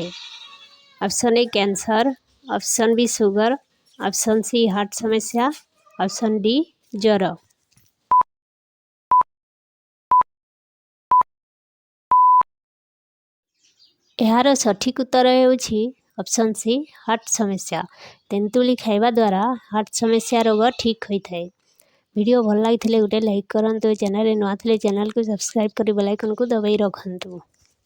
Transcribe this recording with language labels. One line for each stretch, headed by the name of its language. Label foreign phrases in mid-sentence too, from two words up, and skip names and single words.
Odia: ଅପସନ୍ ଏ କ୍ୟାନ୍ସର, ଅପସନ୍ ବି ସୁଗର, ଅପସନ୍ ସି ହାର୍ଟ ସମସ୍ୟା, ଅପସନ୍ ଡି ଜ୍ୱର। ଏହାର ସଠିକ୍ ଉତ୍ତର ହେଉଛି ଅପସନ୍ ସି ହାର୍ଟ ସମସ୍ୟା। ତେନ୍ତୁଳି ଖାଇବା ଦ୍ୱାରା ହାର୍ଟ ସମସ୍ୟା ରୋଗ ଠିକ୍ ହୋଇଥାଏ।
Sambalpuri: ଭିଡିଓ ଭଲ ଲାଗି ଗୋଟେ ଲାଇକ କରୁ। ଚ୍ୟାନେଲ ନୂଆ ଥେ ଚ୍ୟାନେଲ କୋ ସବସ୍କ୍ରାଇବ କର ବେଲ ଆଇକନ କୋ ଦବାଇ ରଖୁ।